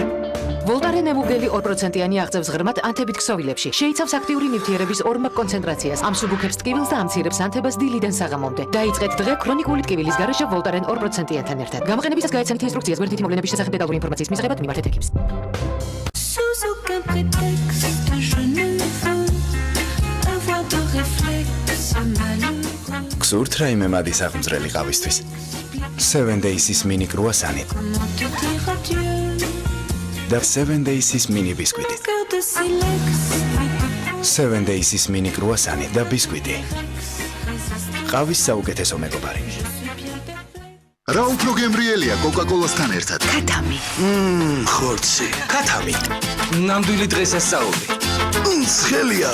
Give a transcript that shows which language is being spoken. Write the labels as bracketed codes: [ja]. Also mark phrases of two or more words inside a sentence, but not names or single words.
[ka] ვოლტარენ ემუგელი 2%-იანი აღწევს ღრმად ანთებით ქსოვილებში. შეიცავს აქტიური ნივთიერების ორმაგ კონცენტრაციას, ამსუბუქებს ტკივილს და ამცირებს ანთებას დილიდან საღამომდე. დაიწყეთ დღე ქრონიკული ტკივილის გარეშე ვოლტარენ 2%-იანთან ერთად. გამოყენებისას გაეცემთ ინსტრუქციას გვერდითი მოვლენების შესახებ დეტალური ინფორმაციის მისაღებად მიმართეთ ექიმს. [fr] Sous aucun prétexte, je ne veux avoir de réflexe malheureux. [ka] გსურთ რაიმე მადის აღმწრელი ყავისთვის? 7 Days-ის მინი კრუასანი. [fr] Comment te dire adieu? [ka] და 7 Days-ის მინი ბისკვიტი. [fr] Cœur de silex. [ka] 7 Days-ის მინი კრუასანი და ბისკვიტი. ყავის საუკეთესო მეგობარი. რა უფრო გემრიელია კოკაკოლასთან ერთად? ქათამი. ხორცი. ქათამი. ნამდვილი დღესასწაული. ცხელია.